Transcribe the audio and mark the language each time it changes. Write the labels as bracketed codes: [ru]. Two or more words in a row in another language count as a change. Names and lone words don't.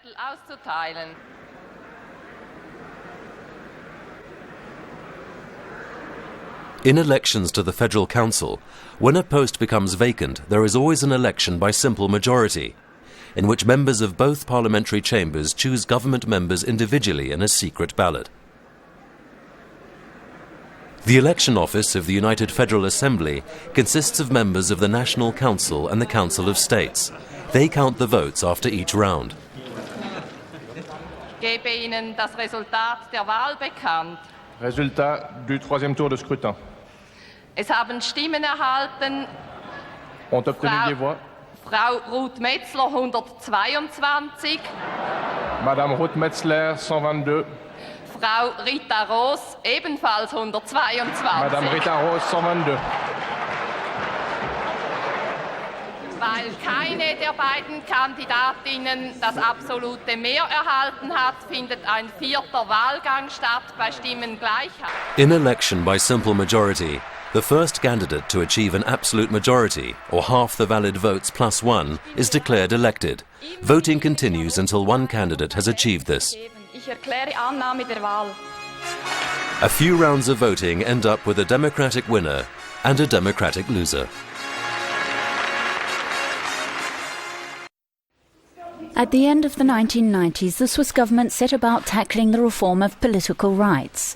[en] In elections to the Federal Council, when a post becomes vacant, there is always an election by simple majority, in which members of both parliamentary chambers choose government members individually in a secret ballot. The election office of the United Federal Assembly consists of members of the National Council and the Council of States. They count the votes after each round. [de] Ich gebe Ihnen das Resultat der Wahl bekannt. [fr] Résultat du troisième tour de scrutin. [de] Es haben Stimmen erhalten. [fr] Ont obtenu des voix. [de] Frau Ruth Metzler 122. [fr] Madame Ruth Metzler 122. [de] Frau Rita Roos ebenfalls 122. [fr] Madame Rita Roos 122. [de] Weil keine der beiden Kandidatinnen das absolute Mehr erhalten hat, findet ein vierter Wahlgang statt bei Stimmengleichheit. [en] In election by simple majority, the first candidate to achieve an absolute majority, or half the valid votes plus 1, is declared elected. Voting continues until one candidate has achieved this. [de] Ich erkläre Annahme der Wahl. [en] A few rounds of voting end up with a Democratic winner and a Democratic loser. At the end of the 1990s, the Swiss government set about tackling the reform of political rights.